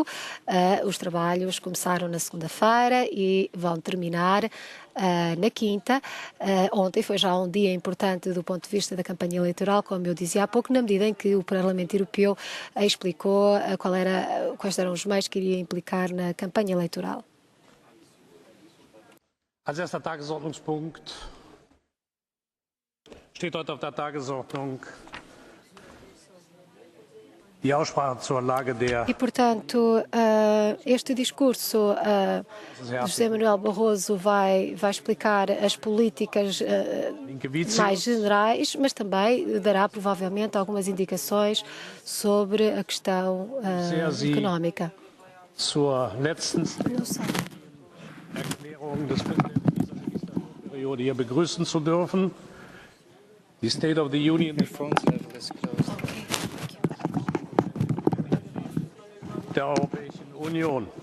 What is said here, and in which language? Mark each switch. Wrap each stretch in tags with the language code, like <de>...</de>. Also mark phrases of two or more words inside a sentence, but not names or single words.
<pt>Os trabalhos começaram na segunda-feira e vão terminar na quinta. Ontem foi já um dia importante do ponto de vista da campanha eleitoral, como eu dizia há pouco, na medida em que o Parlamento Europeu explicou quais eram os meios que iria implicar na campanha eleitoral.</pt> <de>Als erster Tagesordnungspunkt steht heute auf der Tagesordnung die Aussprache zur Lage der.</de> <pt>E, portanto, este discurso de José Manuel Barroso vai explicar as políticas mais generais, mas também dará provavelmente algumas indicações sobre a questão económica.</pt> <de>Zur letzten Erklärung des Präsidenten dieser Legislaturperiode hier begrüßen zu dürfen. Die</de> <en>State of the Union</en> <de>der Europäischen Union.</de>